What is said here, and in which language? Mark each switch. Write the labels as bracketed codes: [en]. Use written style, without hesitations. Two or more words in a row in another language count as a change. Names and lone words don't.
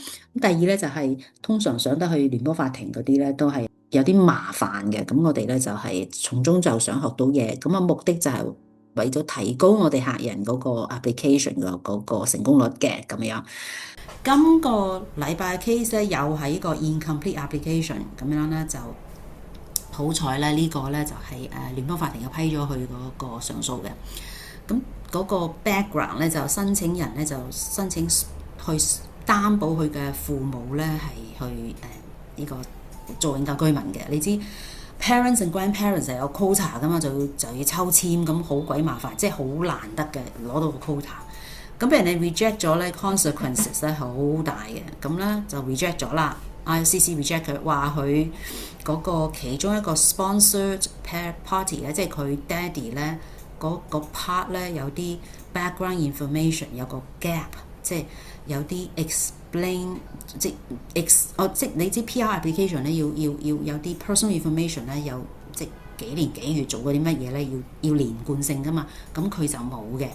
[yue] 咁第二咧就係通常上得去聯邦法庭嗰啲咧都係有啲麻煩嘅，咁我哋咧就係從中就想學到嘢，咁啊目的就係為咗提高我哋客人嗰個 application 嘅嗰個成功率嘅咁樣。今個禮拜 case 咧又係一個 [en] incomplete application [yue] 咁樣咧，就好彩咧呢個咧就係聯邦法庭又批咗佢嗰個上訴嘅。咁嗰個 background 咧就申請人咧就申請去擔保佢嘅父母咧係去呢個做永久居民嘅。你知 [en] parents and grandparents [yue] 係有 quota 噶嘛，就要抽籤，咁好鬼麻煩，即係好難得嘅攞到個 quota。咁俾人哋 reject 咗咧 consequences 咧好大嘅，咁咧就 reject 咗啦。ICC reject 佢，話佢嗰個其中一個 [en] sponsored party [yue] 咧，即係佢爹哋咧嗰個 part 咧有啲 [en] background information [yue] 有個 gap，即係有啲 explain 即你知 [en] PR application [yue] 咧要有啲 [en] personal information [yue] 咧，有即幾年幾月做過啲乜嘢咧，要連貫性噶嘛，咁佢就冇嘅。